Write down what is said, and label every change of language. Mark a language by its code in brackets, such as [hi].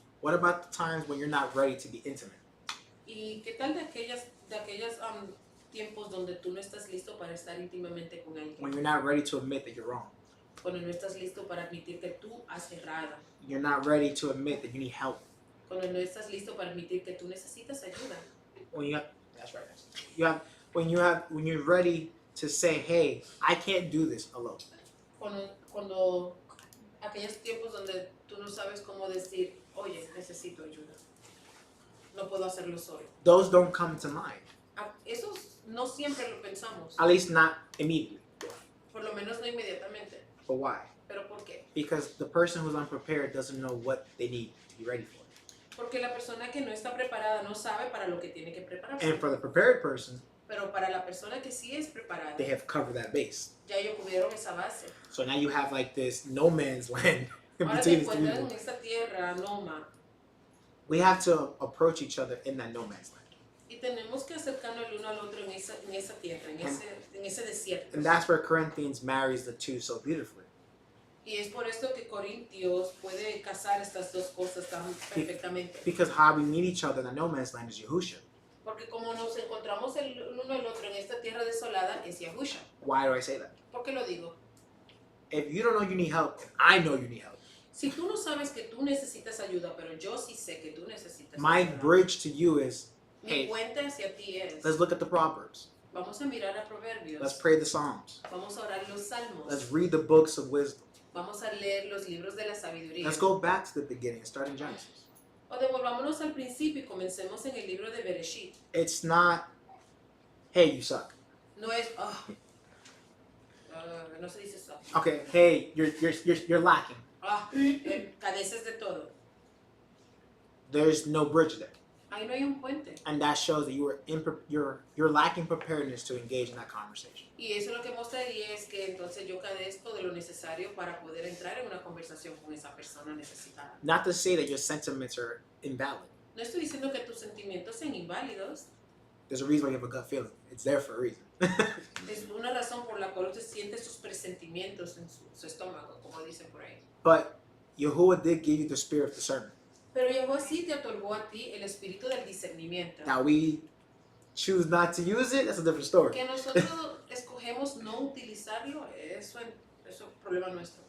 [en] What about the times when you're not ready to be intimate? [es] ¿Y qué tal de aquellas tiempos donde tú no estás listo para estar íntimamente con alguien? [en] When you're not ready to admit that you're wrong. [es] Cuando no estás listo para admitir que tú has errado. [en] You're not ready to admit that you need help. [es] Cuando no estás listo para admitir que tú necesitas ayuda. [en] When you have, that's right. When you're ready to say, hey, I can't do this alone. [es] Cuando aquellos tiempos donde tú no sabes cómo decir, oye, necesito ayuda. No puedo hacerlo solo. [en] Those don't come to mind. [es] Esos no siempre lo pensamos. [en] At least not immediately. [es] Por lo menos no inmediatamente. [en] But why? [es] ¿Pero por qué? [en] Because the person who's unprepared doesn't know what they need to be ready for. [es] Porque la persona que no está preparada no sabe para lo que tiene que prepararse. [en] And for the prepared person, [es] Pero para la persona que sí es preparada, [en] they have covered that base. [es] ya ellos cubrieron esa base. [en] So now you have like this no man's land in [es] Ahora te [en] between these two [es] encuentras en [en] people. [es] esta tierra noma [en] We have to approach each other in that no man's land. [es] y tenemos que acercarnos el uno al otro en esa tierra, en ese desierto. [en] And that's where Corinthians marries the two so beautifully. [es] Y es por esto que Corintios puede casar estas dos cosas tan perfectamente. [en] Because how we meet each other in the no man's land is Yahusha. [es] Porque como nos encontramos el uno al otro en esta tierra desolada, es Yahusha. [en] Why do I say that? [es] ¿Por qué lo digo? [en] If you don't know you need help, and I know you need help, [es] Si tú no sabes que tú necesitas ayuda, pero yo sí sé que tú necesitas [en] my [es] ayuda. [en] bridge to you is, [es] Mi [en] hey, [es] puente hacia ti es, [en] let's look at the Proverbs. [es] vamos a mirar a Proverbios, [en] Let's pray the Psalms. [es] vamos a orar los salmos, [en] Let's read the books of wisdom. [es] vamos a leer los libros de la sabiduría. [en] Let's go back to the beginning, start in Genesis. [es] O devolvámonos al principio y comencemos en el libro de Bereshit. [en] It's not, hey, you suck. [es] No es, no se dice eso. [en] Okay, hey, you're lacking. [es] Careces de todo. [en] There's no bridge there. [es] Ahí no hay un puente. [en] And that shows that you're lacking preparedness to engage in that conversation. [es] Y eso lo que mostraría es que entonces yo carezco de lo necesario para poder entrar en una conversación con esa persona necesitada. [en] Not to say that your sentiments are invalid. [es] No estoy diciendo que tus sentimientos sean inválidos. [en] There's a reason why you have a gut feeling. It's there for a reason. [es] Es una razón por la cual usted siente sus presentimientos en su estómago, como dicen por ahí. [en] But Yahuwah did give you the spirit of discernment. [es] Pero Yehova sí te otorgó a ti el espíritu del discernimiento. [en] Now we choose not to use it, that's a different story. [es] Que nosotros escogemos no utilizarlo, eso es problema nuestro.